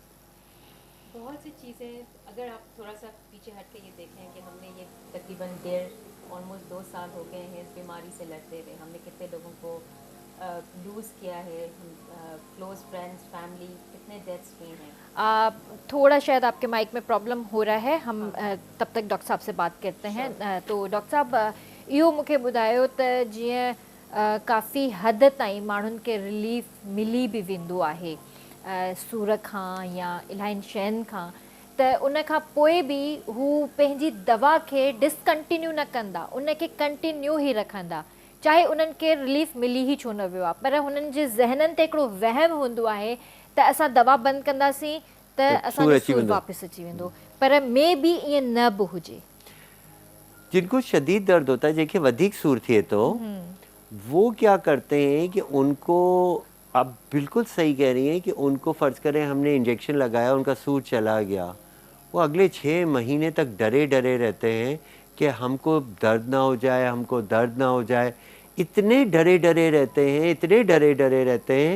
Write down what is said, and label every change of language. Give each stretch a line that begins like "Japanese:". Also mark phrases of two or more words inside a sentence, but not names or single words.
Urdu: بہت سی چیزیں، اگر آپ تھوڑا سا پیچھے ہٹ کے یہ دیکھیں کہ ہم نے یہ تقریباً آلموسٹ 2 سال ہو گئے ہیں اس بیماری سے لڑتے ہوئے. ہم نے کتنے لوگوں کو لوز کیا ہے,
English: close friends,
Urdu: فیملی، کتنے ڈیتھس ہوئی ہیں? تھوڑا شاید آپ کے مائک میں پرابلم ہو رہا ہے، ہم تب تک ڈاکٹر صاحب سے بات کرتے ہیں.
Sindhi: तो डॉक्टर साहब इहो मूंखे ॿुधायो त जीअं काफ़ी हद ताईं माण्हुनि खे रिलीफ मिली बि वेंदो आहे सूर खां या इलाही शयुनि खां, त उन खां पोइ बि हू पंहिंजी दवा खे डिसकंटिन्यू न कंदा, उनखे कंटिन्यू ई रखंदा, चाहे उन्हनि खे रिलीफ मिली ई छो न वियो आहे, पर हुननि जे ज़हननि ते हिकिड़ो वहम हूंदो आहे त असां दवा बंदि कंदासीं त असांजो सूरु वापसि अची वेंदो, पर
English: may be
Sindhi: ईअं न बि हुजे।
Urdu: جن کو شدید درد ہوتا ہے، جیسے
Sindhi: वधिक सूर थिए तो
Urdu: وہ کیا کرتے ہیں کہ ان کو، آپ بالکل صحیح کہہ رہی ہیں کہ ان کو فرض کریں ہم نے انجیکشن لگایا، ان کا سور چلا گیا، وہ اگلے 6 مہینے تک ڈرے ڈرے رہتے ہیں کہ ہم کو درد نہ ہو جائے، ہم کو درد نہ ہو جائے، اتنے ڈرے ڈرے رہتے ہیں، اتنے ڈرے ڈرے رہتے ہیں.